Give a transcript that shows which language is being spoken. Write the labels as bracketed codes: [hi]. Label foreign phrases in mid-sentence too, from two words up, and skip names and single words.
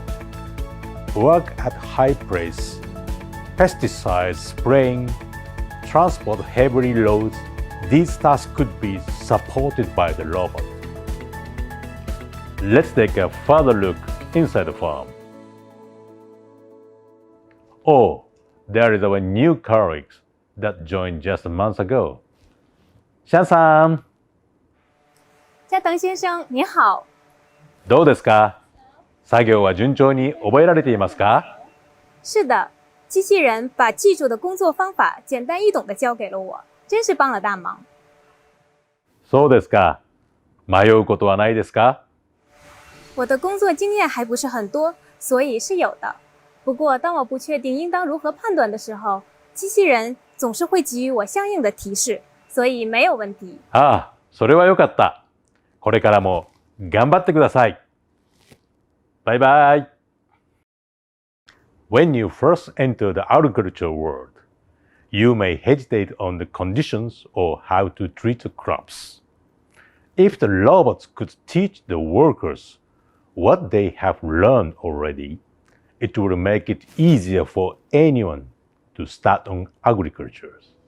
[en] Work at high pace, pesticides spraying, transport heavy loads, these tasks could be supported by the robot. Let's take a further look inside the farm. Oh, there is our new colleague that joined just a month ago. [ja] シャンさん、 [zh] 加藤先生，你好。 [ja] どうですか？作業は順調に覚えられていますか？ [zh] 是的，机器人把技术的工作方法简单易懂地教给了我，真是帮了大忙。 [ja] そうですか。迷うことはないですか？ [zh] 我的工作经验还不是很多，所以是有的。不过，当我不确定应当如何判断的时候，机器人总是会给予我相应的提示，所以没有问题。 [ja] ああ、それはよかった。これからも頑張ってください。 [en] バイバイ。When you first enter the agriculture world, you may hesitate on the conditions or how to treat the crops. If the robots could teach the workers what they have learned already, it would make it easier for anyone to start on agriculture.